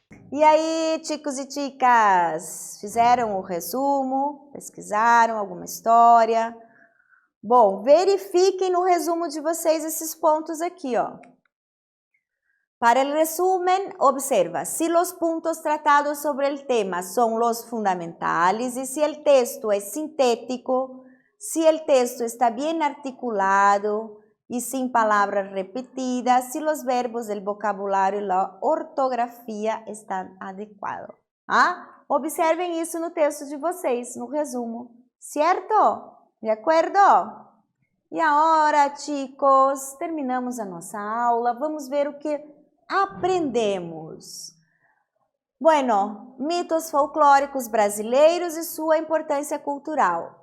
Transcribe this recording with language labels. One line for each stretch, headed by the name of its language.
Portuguese: E aí, chicos e chicas, fizeram o resumo? Pesquisaram alguma história? Bom, verifiquem no resumo de vocês esses pontos aqui, ó.
Spanish: Para el resumen, observa si los puntos tratados sobre el tema son los fundamentales y si el texto es sintético, si el texto está bien articulado y sin palabras repetidas, si los verbos del vocabulario y la ortografia están adecuados. Ah?
Portuguese: Observem isso no texto de vocês, no resumo, certo? De acordo? E agora, chicos, terminamos a nossa aula. Vamos ver o que aprendemos. Bueno, mitos folclóricos brasileiros e sua importância cultural.